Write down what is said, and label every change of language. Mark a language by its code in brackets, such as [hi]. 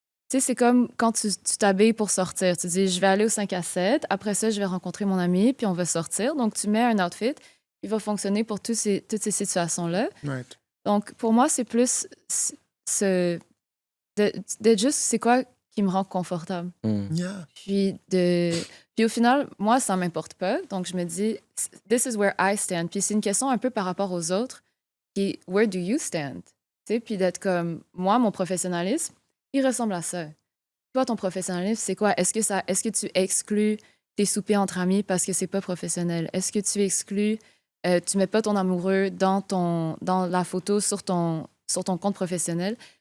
[fr] Tu sais, c'est comme quand tu t'habilles pour sortir. Tu dis, je vais aller au 5 à 7, après ça, je vais rencontrer mon ami, puis on va sortir. Donc, tu mets un outfit qui va fonctionner pour toutes ces situations-là. Right. Donc, pour moi, c'est plus d'être juste, c'est quoi qui me rend confortable. Yeah. Puis au final, moi, ça m'importe pas. Donc, je me dis, [en] this is where I stand. [fr] Puis c'est une question un peu par rapport aux autres, qui est, [en] where do you stand? [fr] Tu sais, puis d'être comme, moi, mon professionnalisme, il ressemble à ça. Toi, ton professionnalisme, c'est quoi? Est-ce que tu exclus tes soupers entre amis parce que c'est pas professionnel? Est-ce que tu exclus, tu mets pas ton amoureux dans la photo sur ton compte professionnel?